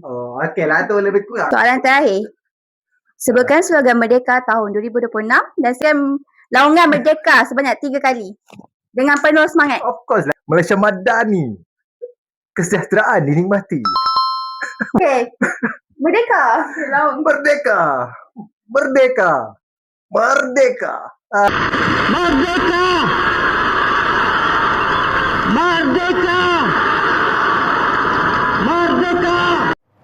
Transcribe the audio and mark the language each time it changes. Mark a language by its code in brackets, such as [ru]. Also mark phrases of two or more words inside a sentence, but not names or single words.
[ms] Oh, okey lah tu lebih kurang. Soalan terakhir. Sebutkan slogan Merdeka tahun 2026 dan sebutkan laungan Merdeka sebanyak 3 kali. Dengan penuh semangat. [en] Of course [ms] lah. Malaysia Madani. Kesejahteraan dinikmati. Okey. Merdeka. Laung. Merdeka. Merdeka. Merdeka. Merdeka! Merdeka! Merdeka!